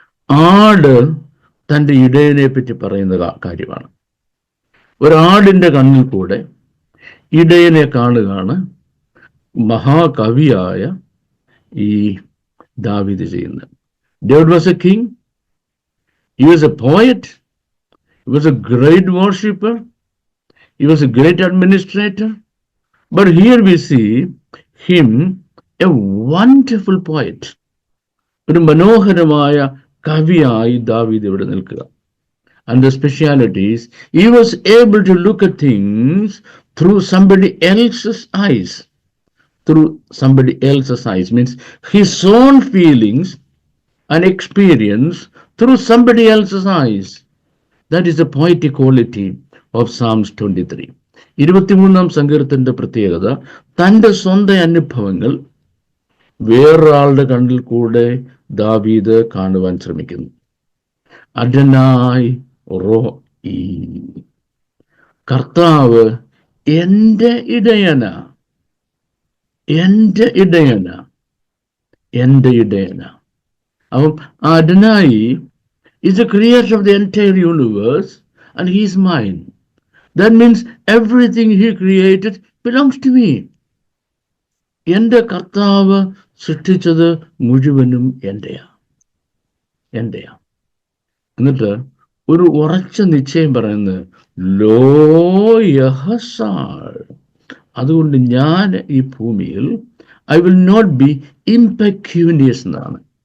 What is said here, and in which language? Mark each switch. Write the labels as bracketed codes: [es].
[ml] ആട് തൻ്റെ ഇടയനെ പറ്റി പറയുന്ന കാര്യമാണ്. ഒരാടിൻ്റെ കണ്ണിൽ കൂടെ ഇടയനെ കാണുകയാണ് മഹാകവിയായ ഈ ദാവീദ് ചെയ്യുന്നത്. [en] David was a king. He was a poet. He was a great worshipper. He was a great administrator. But here we see him, a wonderful poet. [ml] ഒരു മനോഹരമായ കവിയായി ദാവീദ് ഇവിടെ നിൽക്കുക. [en] And the speciality is, he was able to look at things through somebody else's eyes. Through somebody else's eyes means his own feelings and experience through somebody else's eyes. That is the poetic quality of Psalms 23. [ml] 23-ാം സങ്കീർത്തനത്തിന്റെ പ്രത്യേകത തൻ്റെ സ്വന്തം അനുഭവങ്ങൾ വേറൊരാളുടെ കണ്ണിൽ കൂടെ ദാവീദ് കാണുവാൻ ശ്രമിക്കുന്നു. [he] അഡനായ് റോഈ, [ml] കർത്താവ് എൻ്റെ ഇടയന, എൻ്റെ ഇടയന, എൻ്റെ ഇടയന. അപ്പം [en] Adonai is the creator of the entire universe and he is mine. That means everything he created belongs to me. [ml] എൻ്റെ കർത്താവ് സൃഷ്ടിച്ചത് മുഴുവനും എൻ്റെയാ. എന്നിട്ട് ഒരു ഉറച്ച നിശ്ചയം പറയുന്നത് [he] ലോ യഹസാൾ, [ml] അതുകൊണ്ട് ഞാൻ ഈ ഭൂമിയിൽ [en] I will not be impecunious [ml] എന്നാണ്.